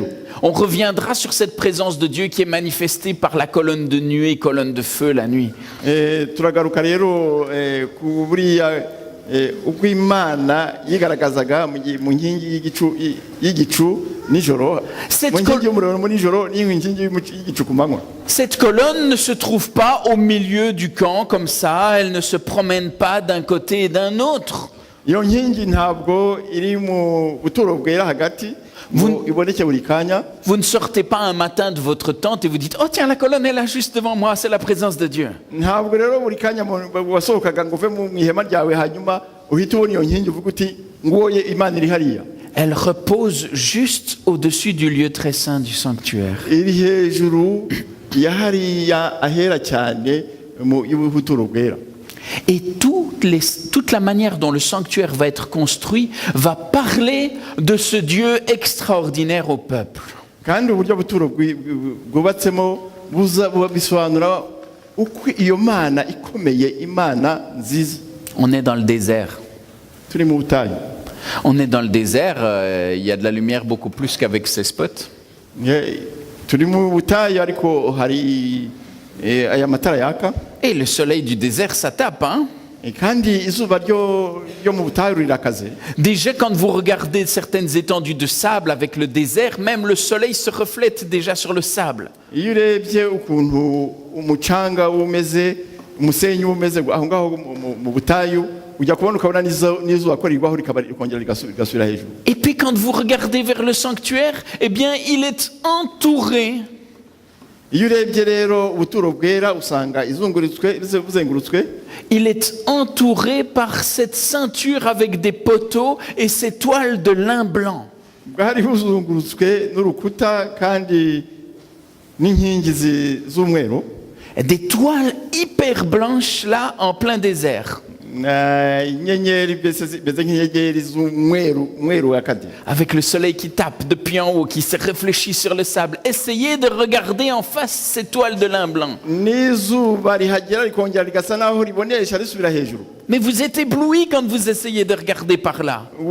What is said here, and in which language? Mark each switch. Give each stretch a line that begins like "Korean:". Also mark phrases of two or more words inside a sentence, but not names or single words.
French: On reviendra sur cette présence de Dieu qui est manifestée par la colonne de nuée et colonne de feu la nuit.
Kinyarwanda: Turagaruka rero ku buriya ubwo Imana yigaragazaga mu nkingi y'igicu nijoro, mu nkingi y'umuriro mu nijoro n'inkingi y'igicu ku manywa.
French: Cette colonne ne se trouve pas au milieu du camp comme ça, elle ne se promène pas d'un côté et d'un autre.
Kinyarwanda: Iyo nkingi ntabwo iri mu buturo bwera hagati iboneke buri kanya.
French: Vous ne sortez pas un matin de votre tente et vous dites « Oh tiens, la colonne est là juste devant moi, c'est la présence de Dieu. »
Kinyarwanda: Ntabwo rero buri kanya wasohokaga ngo uve mu ihema ryawe hanyuma uhite ubona iyo nkingi uvuga uti ngoye Imana iri hariya.
French: Elle repose juste au-dessus du lieu très saint du sanctuaire.
Kinyarwanda: Iri hejuru ya hariya ahera cyane mu y'ubuturo bwera.
French: Et toute la manière dont le sanctuaire va être construit va parler de ce Dieu extraordinaire au peuple.
Kinyarwanda: Kandi uburyo buturo bwubatsemo bisobanura uko iyo Mana ikomeye, Imana nziza.
French: On est dans le désert.
Kinyarwanda: Turi mu butayu.
French: On est dans le désert, il y a de la lumière beaucoup plus qu'avec ces spots.
Kinyarwanda: Turi mu butayu ariko hari aya matara yaka.
French: Et le soleil du désert, ça tape, hein?
Kinyarwanda: Kandi izuba ryo mu butayu rirakaze.
French: Déjà, quand vous regardez certaines étendues de sable avec le désert, même le soleil se reflète déjà sur le sable.
Kinyarwanda: Iyo urebye ukuntu umucanga umeze, umusenyi umeze aho ngaho mu butayu, ujya kubona ukabona n'izuba ko rigwaho rikongera rigasubira hejuru.
French: Et puis quand vous regardez vers le sanctuaire, eh bien, il est entouré.
Kinyarwanda: Iyo urebye rero ubuturo bwera usanga buzengurutswe.
French: Il est entouré par cette ceinture avec des poteaux et ces toiles de lin blanc.
Kinyarwanda: Bwari buzungurutswe n'urukuta kandi n'inkingi z'umweru.
French: Des toiles hyper blanches là en plein désert. Avec le soleil qui tape depuis en haut, qui se réfléchit sur le sable. Essayez de regarder en face ces toiles de lin blanc. Mais vous êtes ébloui quand vous essayez de regarder par là.